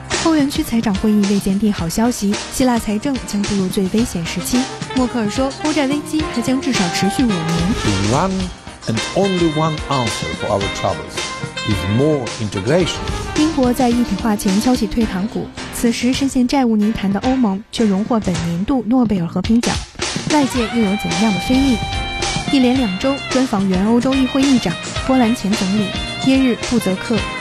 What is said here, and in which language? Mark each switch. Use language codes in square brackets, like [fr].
[zh] 湾区财长会议未见利好消息，希腊财政将步入最危险时期。默克尔说，欧债危机还将至少持续5年。 [en] The one and only one answer for our troubles is more integration. [zh] 英国在一体化前敲起退堂鼓，此时深陷债务泥潭的欧盟却荣获本年度诺贝尔和平奖，外界又有怎样的非议？一连2周专访原欧洲议会议长、波兰前总理耶日布泽克。